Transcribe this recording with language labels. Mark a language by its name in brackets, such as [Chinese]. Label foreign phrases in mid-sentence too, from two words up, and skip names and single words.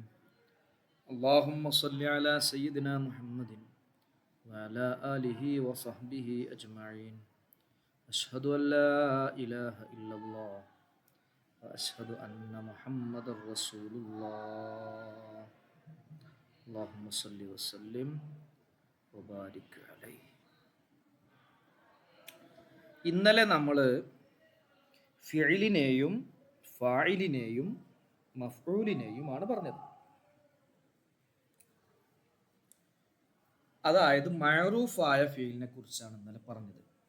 [Arabic] اللهم صل على سيدنا محمد وعلى آله وصحبه أجمعين. أشهد أن لا إله إلا الله وأشهد أن محمد رسول الله. اللهم صل وسلم وبارك عليه. [Malayalam] ഇന്നലെ നമ്മൾ ഫിഇലിനെയും ഫാഇലിനെയും മഫ്ഊലിനെയുമാണ് പറഞ്ഞത്. അതായത് മഅറൂഫായ ഫീലിനെ കുറിച്ചാണ് ഇന്നലെ പറഞ്ഞത്.